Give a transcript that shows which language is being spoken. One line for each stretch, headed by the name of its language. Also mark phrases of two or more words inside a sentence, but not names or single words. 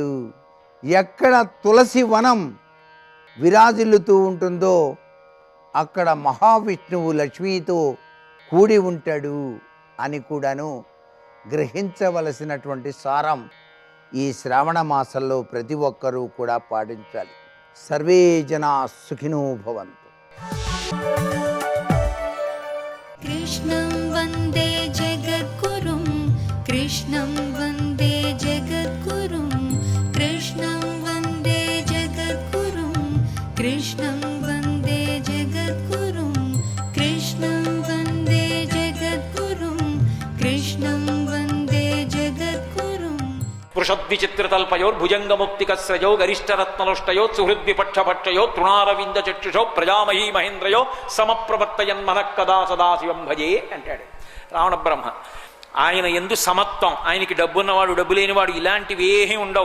Telugu: ఎక్కడ తులసి వనం విరాజిల్లుతూ ఉంటుందో అక్కడ మహావిష్ణువు లక్ష్మీతో కూడి ఉంటాడు అని కూడాను గ్రహించవలసినటువంటి సారం ఈ శ్రావణ మాసంలో ప్రతి ఒక్కరూ కూడా పాటించాలి.
Sanskrit: సర్వే జనా సుఖినో భవంతు. कृष्णं वन्दे जगद्गुरुं कृष्णं वन्दे जगद्गुरुं कृष्णं वन्दे जगद्गुरुं कृष्णं वन्दे जगद्गुरुं कृष्णं वन्दे जगद्गुरुं कृष्णं वन्दे जगद्गुरुं వృషద్విచిత్రతల్పయోర్భుజంగముక్తికస్రయో గరిష్టరత్నలుష్టయో సుహృద్విపక్షపక్షయో తృణారవిందచక్షుషో ప్రజామహీ మహేంద్రయో సమప్రవర్తయన్మనః కదా సదాశివం భజే అంటాడు రావణ బ్రహ్మ.
Telugu: ఆయన ఎందు సమత్వం, ఆయనకి డబ్బున్నవాడు డబ్బు లేనివాడు ఇలాంటివి ఏమీ ఉండవు.